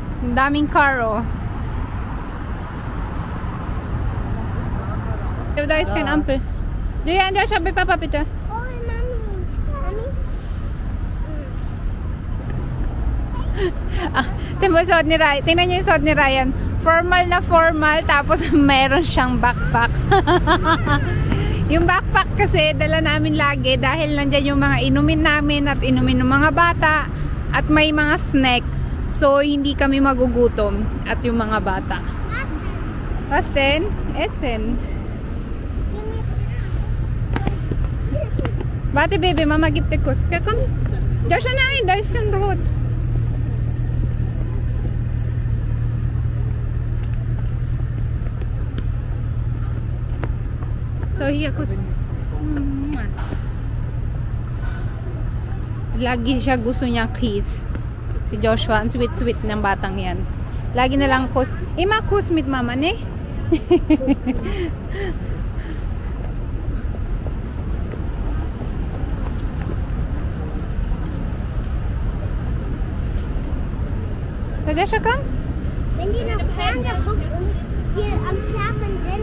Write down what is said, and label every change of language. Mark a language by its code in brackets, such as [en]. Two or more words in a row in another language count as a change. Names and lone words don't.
[tl] Ang daming car, [de] oh. Da ist kein Ampel. Julian, Joshua, bei Papa bitte. Oh, Mami. Mami? [tl] Ah, tingnan mo yung suot ni Ryan. Tingnan niyo yung suot ni Ryan. Formal na formal, tapos meron siyang backpack. Yung backpack kasi, dala namin lagi dahil nandyan yung mga inumin namin at inumin ng mga bata at may mga snack. So, hindi kami magugutom at yung mga bata. [de] Pasten? Essen. Warte, Baby, Mama gibt dir Kuss. Ja, komm. Joshua, nein, da ist schon rot. So, hier, Kuss. [tl] Lagi siya gusto niyang kiss. Si Joshua, ang sweet-sweet ng batang yan. Lagi na lang [de] kuss. Ima, kuss mit Mama, ne? Joshua, komm. Wenn die noch Fernseher guckt und wir am Schlafen sind,